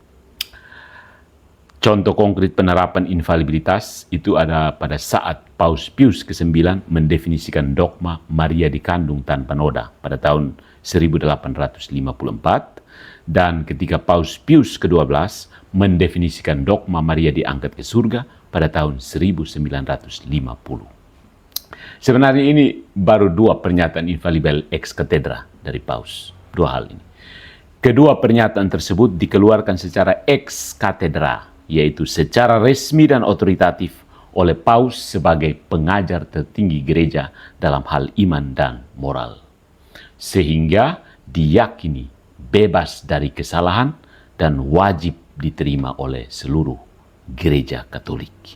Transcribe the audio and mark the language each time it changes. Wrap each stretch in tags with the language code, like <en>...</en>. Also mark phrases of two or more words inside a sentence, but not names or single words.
<id>Contoh konkret penerapan infalibilitas itu ada pada saat Paus Pius ke-9 mendefinisikan dogma Maria dikandung tanpa noda pada tahun 1854 dan ketika Paus Pius ke-12 mendefinisikan dogma Maria diangkat ke surga pada tahun 1950. Sebenarnya ini baru dua pernyataan infalibel</id> <la>ex cathedra</la> <id>dari Paus. Dua hal ini. Kedua pernyataan tersebut dikeluarkan secara</id> <la>ex cathedra,</la> <id>yaitu secara resmi dan otoritatif oleh Paus sebagai pengajar tertinggi gereja dalam hal iman dan moral. Sehingga diyakini bebas dari kesalahan dan wajib diterima oleh seluruh gereja Katolik.</id>